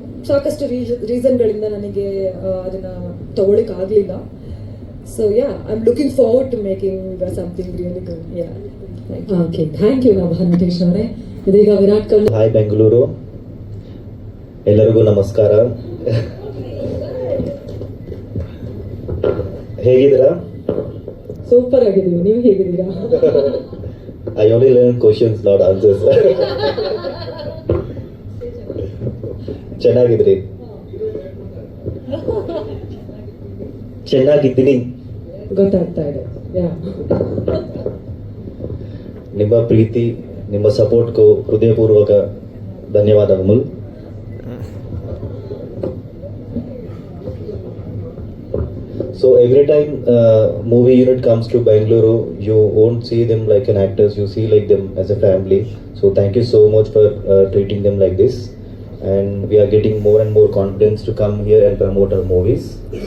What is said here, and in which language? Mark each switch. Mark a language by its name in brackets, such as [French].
[Kannada] ಸಾಕಷ್ಟು ರೀಸನ್ಗಳಿಂದ ನನಗೆ ಅದನ್ನು ತಗೊಳ್ಳಿಕ್ಕಾಗಲಿಲ್ಲ. [English] So yeah, I'm looking forward to making something really good. Yeah, thank you. Okay thank you [Kannada] Nabha Natesh ಅವರೇ. ಇದೀಗ Virat Kohli. Hi Bengaluru, ಎಲ್ಲರಿಗೂ ನಮಸ್ಕಾರ. ಹೇಗಿದ್ದೀರಾ? ಸೂಪರ್ ಆಗಿದ್ದೀವಿ, ನೀವು ಹೇಗಿದ್ದೀರಾ? [English] I only learn questions not answers. [Kannada] ಚೆನ್ನಾಗಿದ್ರಿ? ಚೆನ್ನಾಗಿದ್ದೀನಿ. ಗೊತ್ತಾಗ್ತಾ ಇದೆ. ಯಾ ನಿಮ್ಮ ಪ್ರೀತಿ, ನಿಮ್ಮ ಸಪೋರ್ಟ್ಗೂ ಹೃದಯಪೂರ್ವಕ ಧನ್ಯವಾದಗಳು. [English] So every time movie unit comes to Bangalore, you won't see them like an actors, you see like them as a family. So thank you so much for treating them like this. And we are getting more and more confidence to come here and promote our movies.